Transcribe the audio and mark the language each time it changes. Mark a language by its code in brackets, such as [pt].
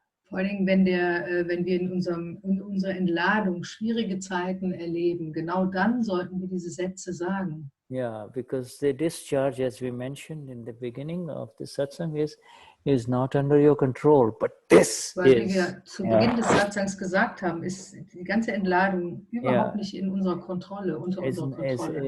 [de] Vor allem, wenn wir in unserer Entladung schwierige Zeiten erleben, genau dann sollten wir diese Sätze sagen. [en] Yeah, because the discharge, as we mentioned in the beginning of the satsang, is not under your control, but this [de] Weil, [en] is. [de] Wie wir zu Beginn des Satsangs gesagt haben, ist die ganze Entladung überhaupt nicht in unserer Kontrolle, unter unserer Kontrolle.